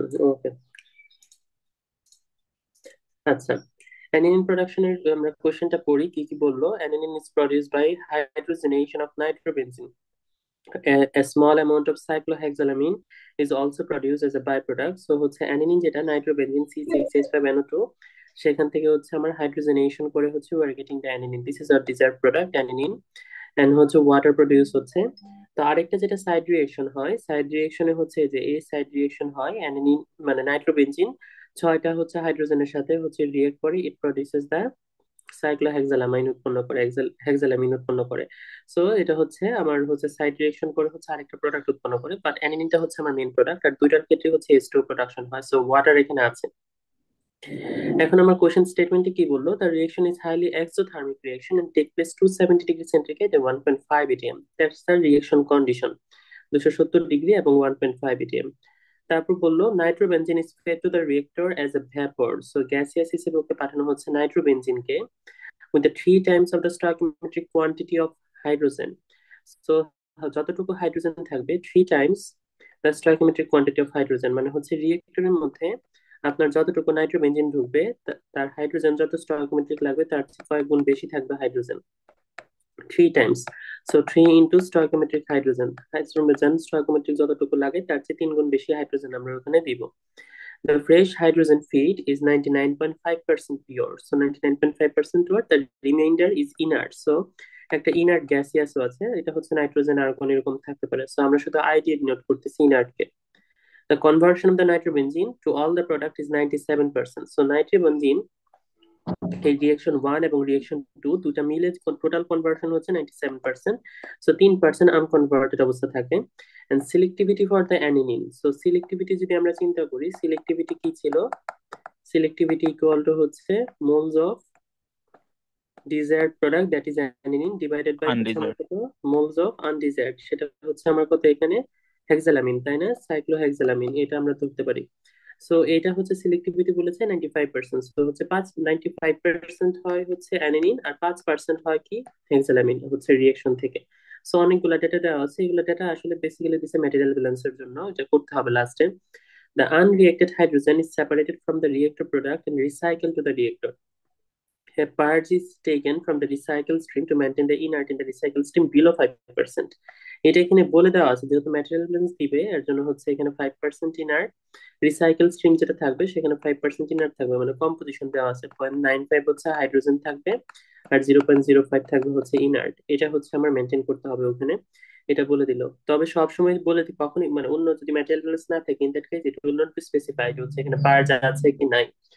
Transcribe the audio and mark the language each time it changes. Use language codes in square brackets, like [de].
[bn] ওকে, আচ্ছা। অ্যানিলিন প্রোডাকশনের আমরা কোশ্চেনটা পড়ি, কি কি বললো। [en] Aniline is produced by hydrogenation of nitrobenzene. A small amount of cyclohexylamine is also produced as a byproduct. [bn] So হচ্ছে অ্যানিলিন যেটা নাইট্রোবেনজিন C6H5NO2, সেখান থেকে হচ্ছে আমার হাইড্রোজেনেশন করে হচ্ছে [en] we are getting the aniline. This is our desired product aniline। [bn] and হচ্ছে water produce হচ্ছে। তো আরেকটা যেটা সাইড রিয়েকশন হয়, সাইড রিয়েকশনে হচ্ছে যে এই সাইড রিয়েকশন হয় অ্যানিলিন মানে নাইট্রোবেনজিন ছয়টা হচ্ছে হাইড্রোজেনের সাথে হচ্ছে রিয়েক্ট করে, [en] it produces the cyclohexylamine [bn] উৎপন্ন করে, হেক্সালামিন উৎপন্ন করে। সো এটা হচ্ছে আমার হচ্ছে সাইড রিয়েকশন করে হচ্ছে আরেকটা প্রোডাক্ট উৎপন্ন করে, বাট অ্যানিলিনটা হচ্ছে আমার মেইন প্রোডাক্ট, আর দুইটার ক্ষেত্রে হচ্ছে H2 প্রোডাকশন হয়। সো ওয়াটার এখানে আছে। এখন আমার কোশ্চেন স্টেটমেন্টে কি বললো, [en] The reaction is highly exothermic reaction and take place to 70 degree centigrade and 1.5 atm। That's the reaction condition, 270 degree এবং 1.5 atm। [bn] তারপর বললো [en] Nitrobenzene is fed to the reactor as a vapour. So gaseous [bn] হিসেবে ওকে পাঠানো হচ্ছে নাইট্রোবেনজিনকে [en] with the 3 times of the stoichiometric quantity of hydrogen। [bn] So যতটুকু hydrogen থাকবে [en] 3 times the stoichiometric quantity of hydrogen, [bn] মানে হচ্ছে রিয়েক্টরের মধ্যে আপনার যতটুকু নাইট্রোবেনজিন ঢুকবে তার হাইড্রোজেন যত স্টয়কিওমেট্রিক লাগবে তার চেয়ে কয়েক গুণ বেশি থাকবে hydrogen, 3 times। So 3 into stoichiometric hydrogen, hydrogen stoichiometric যতটুকু লাগে তার চেয়ে 3 গুণ বেশি হাইড্রোজেন আমরা ওখানে দিব। [en] The fresh hydrogen feed is 99.5% pure. So 99.5% pure, the remainder is inert. [bn] So একটা ইনার্ট গ্যাসিয়াসও আছে, এটা হচ্ছে নাইট্রোজেন আর কোন এরকম থাকতে পারে। সো আমরা শুধু আইডি নোট করতেছি inert K. [en] The conversion of the nitrobenzene to all the product is 97%. [bn] So nitrobenzene এই রিয়েকশন ওয়ান এবং রিয়েকশন টু দুটা মিলে টোটাল কনভার্সন হচ্ছে 97%। সো 3% আনকনভার্টেড অবস্থা থাকে। [en] and selectivity for the aniline, [bn] so selectivity যদি আমরা চিন্তা করি, সিলেক্টিভিটি কি ছিল, সিলেক্টিভিটি ইকুয়াল টু হচ্ছে [en] moles of desired product that is aniline divided by [bn] হচ্ছে আমার আনডিজার্ভ। কত, মোলস অফ আনডিজায়ার্ড, সেটা হচ্ছে আমার কত এখানে হেক্সালামিন, তাই না, সাইক্লোহেক্সালামিন, এটা আমরা ধরতে পারি। সো এটা হচ্ছে সিলেক্টিভিটি বলেছে 95%। সো হচ্ছে 95% হয় হচ্ছে অ্যানিলিন আর 5% হয় কি হেক্সালামিন হচ্ছে রিয়েকশন থেকে। সো অনেকগুলো ডেটা দেওয়া আছে, এগুলো ডেটা আসলে বেসিক্যালি দিছে ম্যাটেরিয়াল ব্যালেন্সের জন্য, এটা করতে হবে লাস্টে। [en] The unreacted hydrogen is separated from the reactor product and recycled to the reactor. A purge is taken from the recycle stream to maintain the inert in the recycle stream below 5%. [bn] এটা এখানে বলে দেওয়া আছে, যেহেতু material balance দিবে এর জন্য হচ্ছে এখানে 5% ইনার্ট, রিসাইকেল স্ট্রিম যেটা থাকবে সেখানে 5% ইনার্ট থাকবে, মানে কম্পোজিশন দেওয়া আছে 0.95 হচ্ছে হাইড্রোজেন থাকবে, আর 0.05 থাকবে হচ্ছে ইনার্ট। এটা হচ্ছে আমার মেনটেন করতে হবে ওখানে, এটা বলে দিল। তবে সবসময় বলে দিই কখনই মানে অন্য যদি ম্যাটেরিয়াল ব্যালেন্স না থাকে, [en] in that case it will not be specified [bn] হচ্ছে এখানে পার্জ আছে কি নাই।